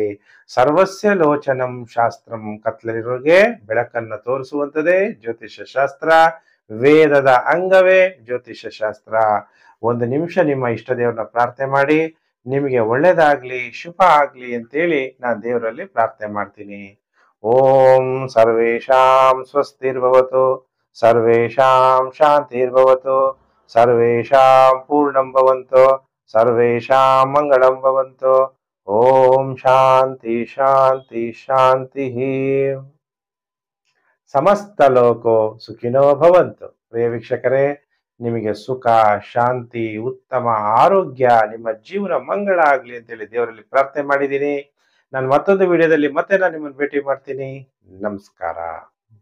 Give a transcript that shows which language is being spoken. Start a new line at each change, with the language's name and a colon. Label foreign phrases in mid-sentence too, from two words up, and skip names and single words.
Sanskrit: ಸರ್ವಸ್ಯ ಲೋಚನಂ ಶಾಸ್ತ್ರಂ,
Kannada: ಕತ್ಲಲ್ಲಿರೋಗೆ ಬೆಳಕನ್ನ ತೋರಿಸುವಂತದೇ ಜ್ಯೋತಿಷ್ಯ ಶಾಸ್ತ್ರ, ವೇದದ ಅಂಗವೇ ಜ್ಯೋತಿಷ್ಯ ಶಾಸ್ತ್ರ. ಒಂದು ನಿಮಿಷ ನಿಮ್ಮ ಇಷ್ಟ ದೇವ್ರನ್ನ ಪ್ರಾರ್ಥನೆ ಮಾಡಿ, ನಿಮಗೆ ಒಳ್ಳೇದಾಗ್ಲಿ, ಶುಭ ಆಗ್ಲಿ ಅಂತೇಳಿ ನಾನು ದೇವರಲ್ಲಿ ಪ್ರಾರ್ಥನೆ ಮಾಡ್ತೀನಿ.
Sanskrit: ಓಂ ಸರ್ವೇಷಾಂ ಸ್ವಸ್ತಿರ್ಭವತು, ಸರ್ವೇಷಾಂ ಶಾಂತಿರ್ಭವತು, ಸರ್ವೇಷಾಂ ಪೂರ್ಣಂ ಭವಂತು, ಸರ್ವೇಷಾಂ ಮಂಗಳಂ ಭವಂತು. ಓಂ ಶಾಂತಿ ಶಾಂತಿ ಶಾಂತಿ. ಸಮಸ್ತ ಲೋಕೋ ಸುಖಿನೋ ಭವಂತು.
Kannada: ಪ್ರಿಯ ವೀಕ್ಷಕರೇ, ನಿಮಗೆ ಸುಖ, ಶಾಂತಿ, ಉತ್ತಮ ಆರೋಗ್ಯ, ನಿಮ್ಮ ಜೀವನ ಮಂಗಳ ಆಗ್ಲಿ ಅಂತೇಳಿ ದೇವರಲ್ಲಿ ಪ್ರಾರ್ಥನೆ ಮಾಡಿದ್ದೀನಿ. ನಾನು ಮತ್ತೊಂದು ವಿಡಿಯೋದಲ್ಲಿ ಮತ್ತೆ ನಾನು ನಿಮ್ಮನ್ನು ಭೇಟಿ ಮಾಡ್ತೀನಿ. ನಮಸ್ಕಾರ.